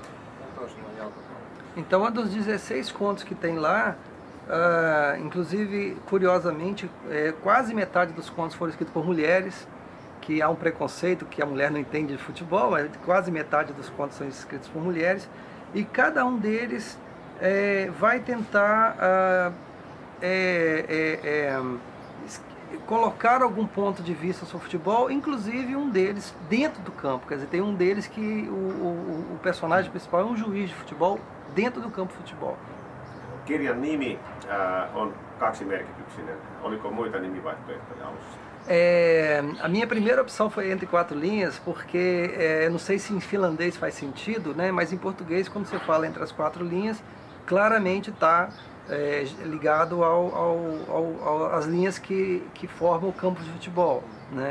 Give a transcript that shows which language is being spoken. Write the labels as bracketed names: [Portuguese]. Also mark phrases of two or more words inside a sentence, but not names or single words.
[Portuguese] Então, um dos 16 contos que tem lá, inclusive, curiosamente, quase metade dos contos foram escritos por mulheres, que há um preconceito que a mulher não entende de futebol, mas quase metade dos contos são escritos por mulheres, e cada um deles vai tentar colocar algum ponto de vista sobre o futebol, inclusive um deles dentro do campo. Quer dizer, tem um deles que o personagem principal é um juiz de futebol dentro do campo de futebol. [Finnish] Kirjan nimi on kaksimerkityksinen. Oliko muita nimivaihtoehtoja alussa? [Portuguese] A minha primeira opção foi Entre Quatro Linhas, porque não sei se em finlandês faz sentido, né? Mas em português, quando você fala entre as quatro linhas, claramente está ligado às linhas que formam o campo de futebol, né?